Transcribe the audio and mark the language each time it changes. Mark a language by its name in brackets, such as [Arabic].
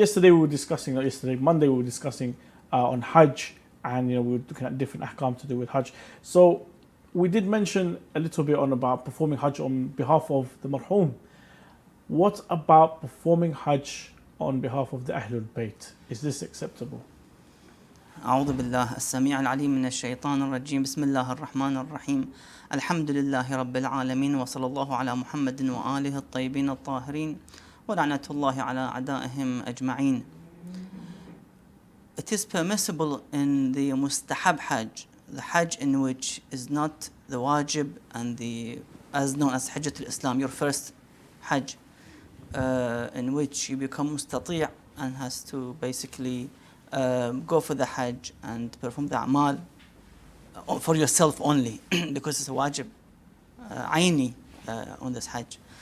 [English] Sheikhna, Monday we were discussing on Hajj, and we were looking at different ahkam to do with Hajj. So we did mention a little bit on about performing Hajj on behalf of the marhum. What about performing Hajj on behalf of the Ahlul Bayt? Is this acceptable? [Arabic] أعوذ بالله السميع العليم من الشيطان الرجيم بسم الله الرحمن الرحيم الحمد لله رب العالمين وصلى الله على محمد وآله الطيبين الطاهرين ولعنة الله على أعدائهم أجمعين. [English] It is permissible in the mustahab Hajj, the Hajj in which is not the wajib and the as known as Hajjat al-Islam, your first Hajj, in which you become mustati' and has to basically go for the Hajj and perform the a'mal for yourself only because it's a wajib aini on this Hajj.